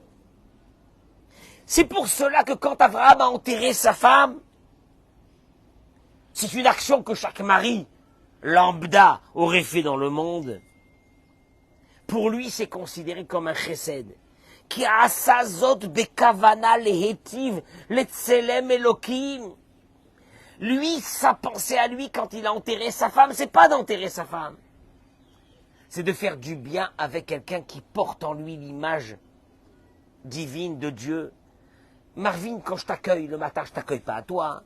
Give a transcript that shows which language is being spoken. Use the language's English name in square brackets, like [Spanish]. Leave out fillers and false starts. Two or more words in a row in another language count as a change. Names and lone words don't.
[French] C'est pour cela que quand Avraham a enterré sa femme, c'est une action que chaque mari lambda aurait fait dans le monde. Pour lui, c'est considéré comme un chesed. [Hebrew] כי עשה זאת בכוונה להיטיב לצלם אלוקים. [French] Lui, sa pensée à lui quand il a enterré sa femme, c'est pas d'enterrer sa femme. C'est de faire du bien avec quelqu'un qui porte en lui l'image divine de Dieu. Marvin, quand je t'accueille le matin, je t'accueille pas à toi.